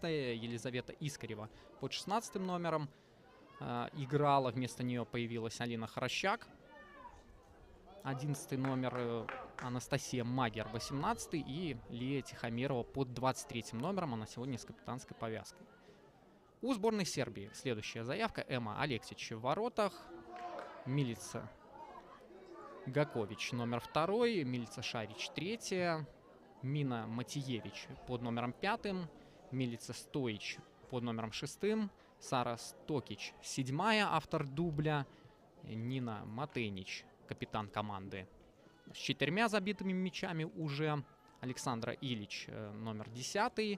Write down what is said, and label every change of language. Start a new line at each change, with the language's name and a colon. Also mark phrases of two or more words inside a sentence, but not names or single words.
Russian: Елизавета Искарева под 16 номером. Играла, вместо нее появилась Алина Хорощак. 11 номер Анастасия Магер, 18 и Лия Тихомирова под 23 номером. Она сегодня с капитанской повязкой. У сборной Сербии следующая заявка. Эма Алексич в воротах. Милица Гакович номер 2. Милица Шарич 3. Мина Матиевич под номером 5. Милица Стоич под номером 6. Сара Стокич 7, автор дубля. Нина Матенич, капитан команды, с 4 забитыми мячами уже. Александра Ильич номер 10.